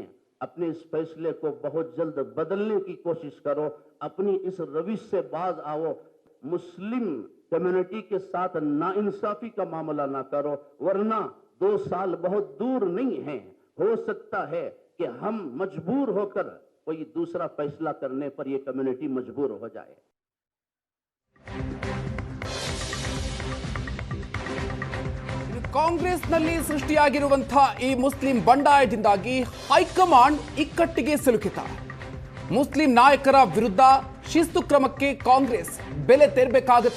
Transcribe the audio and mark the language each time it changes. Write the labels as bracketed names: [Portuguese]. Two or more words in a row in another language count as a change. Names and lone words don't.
[Hindi] अपने इस फैसले को बहुत जल्द बदलने की कोशिश करो, अपनी इस रविश से बाज आओ। [English] Muslim community [Hindi] के साथ नाइंसाफी का मामला ना करो, वरना 2 साल बहुत दूर नहीं है। हो सकता है कि हम मजबूर होकर कोई दूसरा फैसला करने पर यह कम्युनिटी मजबूर हो जाए। [Kannada] ಕಾಂಗ್ರೆಸ್ನಲ್ಲಿ ಸೃಷ್ಟಿಯಾಗಿರುವಂತಹ ಈ ಮುಸ್ಲಿಂ ಬಂಡಾಯದಿಂದಾಗಿ ಹೈಕಮಾಂಡ್ ಇಕ್ಕಟ್ಟಿಗೆ ಸಿಲುಕಿದ್ದಾರೆ. ಮುಸ್ಲಿಂ ನಾಯಕರ ವಿರುದ್ಧ ಶಿಸ್ತು ಕ್ರಮಕ್ಕೆ ಕಾಂಗ್ರೆಸ್ ಬೆಲೆ ತೆರಬೇಕಾಗುತ್ತಾ?